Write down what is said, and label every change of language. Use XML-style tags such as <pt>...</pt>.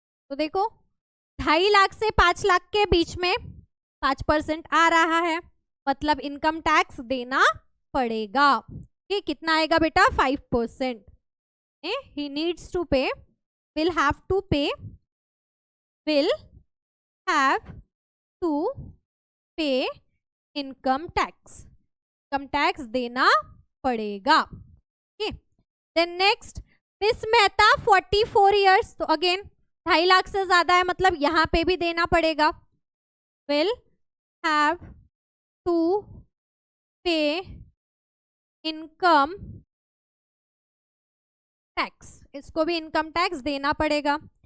<hi>तो देखो 2.5 लाख से 5 लाख के बीच में 5% आ रहा है, मतलब इनकम टैक्स देना पड़ेगा। ये कितना आएगा बेटा? 5%।</hi> <en>he needs to pay, will have to pay, will have to pay income tax,</en> <hi>income tax देना पड़ेगा। Then next, miss Mehta 44 years, तो अगेन 2.5 लाख से ज्यादा है, मतलब यहाँ पे भी देना पड़ेगा।</hi> <en>will have to pay income tax,</en> <hi>इसको भी इनकम टैक्स देना पड़ेगा।</hi>